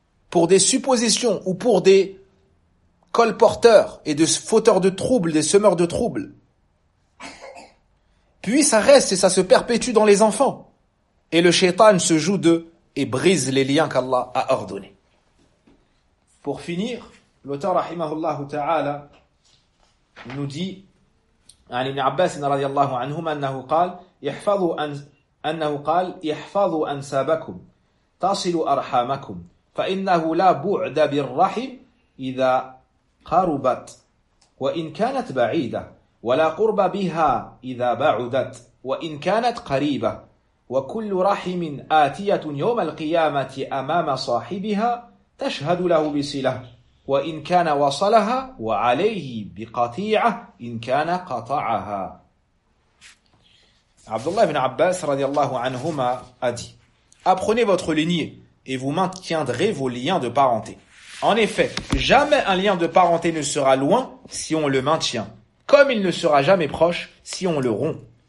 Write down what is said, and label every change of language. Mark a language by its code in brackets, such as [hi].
[fr] Pour des suppositions ou pour des colporteurs et de fauteurs de troubles, des semeurs de troubles. Puis ça reste et ça se perpétue dans les enfants. Et le shaitan se joue d'eux et brise les liens qu'Allah a ordonnés. Pour finir, l'auteur rahimahullah ta'ala nous dit, [ar] عن ابن عباس رضي الله عنهما أنه قال يحفظ أن أنه قال يحفظ أنسابكم تصل أرحامكم فإنه لا بعد بالرحم إذا قربت وإن كانت بعيدة ولا قرب بها إذا بعدت وإن كانت قريبة وكل رحم آتية يوم القيامة أمام صاحبها تشهد له بصلة وإن كان وصلها وعليه بقطيعة إن كان قطعها. [fr] عبد الله بن عباس رضي الله عنهما a dit: Apprenez votre lignée et vous maintiendrez vos liens de parenté. En effet, jamais un lien de parenté ne sera loin si on le maintient, comme il ne sera jamais proche si on le rompt.